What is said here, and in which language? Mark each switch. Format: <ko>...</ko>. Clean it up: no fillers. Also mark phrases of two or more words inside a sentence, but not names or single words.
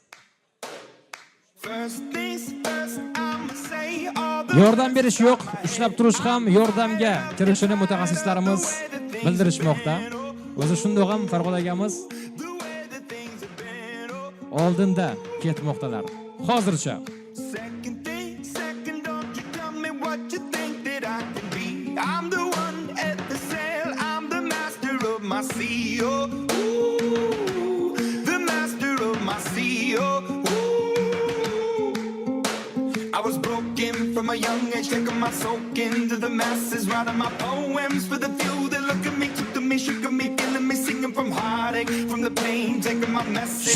<uz>Yordam berish yo'q, ushlab turish ham yordamga kirishini mutaxassislarimiz bildirishmoqda. O'zi shundoq ham Farhod akamiz oldinda ketmoqdalar.</uz> <en>Hozircha I'm the one at the sail, I'm the master of my sea, oh, ooh, the master of my sea, oh, ooh. I was broken from a young age, taking my soak into the masses, writing my poems for the few that look at me, took to me, shook at me, feeling me, singing from heartache, from the pain, taking my message.</en>